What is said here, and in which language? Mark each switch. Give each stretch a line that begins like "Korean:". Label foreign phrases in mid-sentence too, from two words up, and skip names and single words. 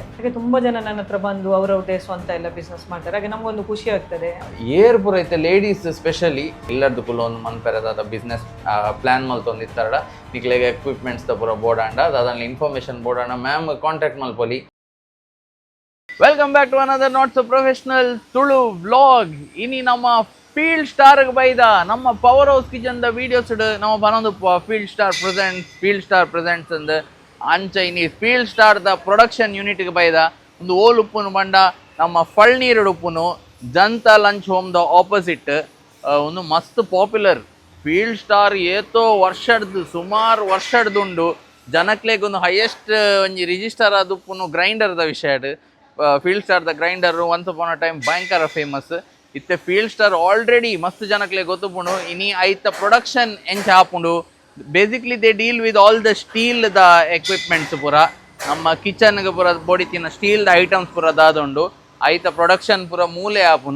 Kannada: ಹಾಗೆ ತುಂಬಾ ಜನ ನನ್ನ ಹತ್ರ ಬಂದು ಅವರವ್ರದೇ ಸ್ವಂತ ಎಲ್ಲ ಬಿಸ್ನೆಸ್ ಮಾಡ್ತಾರೆ. ಹಾಗೆ ನಮ್ಗೊಂದು ಖುಷಿ ಆಗ್ತದೆ.
Tulu: ಏರ್ ಪೂರ ಐತೆ ಲೇಡೀಸ್ ಸ್ಪೆಷಲಿ ಎಲ್ಲರದ್ದು ಕುಲ ಒಂದು ಮನ್ಪೆರದ
English: business plan
Tulu: ಮಲ್ತೊಂದಿತ್ತಾರ ನಿಕ್ಲೆಗೆ ಎಕ್ವಿಪ್ಮೆಂಟ್ಸ್ ದ ಪೂರ ಬೋರ್ಡ್ ಅದಲ್ಲಿ
English: information board
Tulu: ಮ್ಯಾಮ್ ಕಾಂಟ್ಯಾಕ್ಟ್ ಮಲ್ಪೊಲಿ.
English: welcome back to another not so professional Tulu vlog.
Tulu: ಇನಿ ನಮ್ಮ ಫೀಲ್ಡ್ ಸ್ಟಾರ್ ಬೈದ ನಮ್ಮ ಪವರ್ ಹೌಸ್ ಕಿಚನ್ ದ ವಿಡಿಯೋಸ್ ನಮ್ಮ ಬನ್ನೊಂದು ಫೀಲ್ಡ್ ಸ್ಟಾರ್ ಪ್ರೆಸೆಂಟ್ಸ್ ಅಂದ್ ಅಂಚ ಇನಿ ಫೀಲ್ಡ್ ಸ್ಟಾರ್ ದ
English: production unit
Tulu: ಬೈದ ಒಂದು ಓಲ್ ಉಪ್ಪುನು ಬಂಡ ನಮ್ಮ ಫಳ್ನೀರು ಉಪ್ಪುನು ಜನತಾ ಲಂಚ್ ಹೋಮ್ ದ ಆಪೋಸಿಟ್ ಒಂದು ಮಸ್ತ್ ಪಾಪ್ಯುಲರ್ ಫೀಲ್ಡ್ ಸ್ಟಾರ್ ಏತೋ ವರ್ಷಡ್ದು ಸುಮಾರು ವರ್ಷಡ್ದುಂಡು ಜನಕ್ಲೆಗ್ ಒಂದು ಹೈಯೆಸ್ಟ್ ಒಂಜಿ ರಿಜಿಸ್ಟರ್ ಆದುಪ್ಪುನು ಗ್ರೈಂಡರ್ದ ವಿಷಯ. ಫೀಲ್ಡ್ ಸ್ಟಾರ್ ದ ಗ್ರೈಂಡರ್
English: once upon a time
Tulu: ಭಯಂಕರ ಫೇಮಸ್ ಇತ್ತೆ. ಫೀಲ್ಡ್ ಸ್ಟಾರ್ ಆಲ್ರೆಡಿ ಮಸ್ತ್ ಜನಕ್ಲೆ ಗೊತ್ತುಪುಂಡು. ಇನಿ ಐತ ಪ್ರೊಡಕ್ಷನ್ ಎಂಚ ಹಾಪುಂಡು.
English: basically they deal with all the steel
Tulu: ದ ಎಕ್ವಿಪ್ಮೆಂಟ್ಸ್ ಪೂರ ನಮ್ಮ ಕಿಚನ್ಗೆ ಪೂರ ಬೋಡಿತಿನ ಸ್ಟೀಲ್ ದ ಐಟಮ್ಸ್ ಪೂರ ದಾದೊಂಡು ಐತ ಪ್ರೊಡಕ್ಷನ್ ಪೂರ ಮೂಲೆ ಆಪುನು.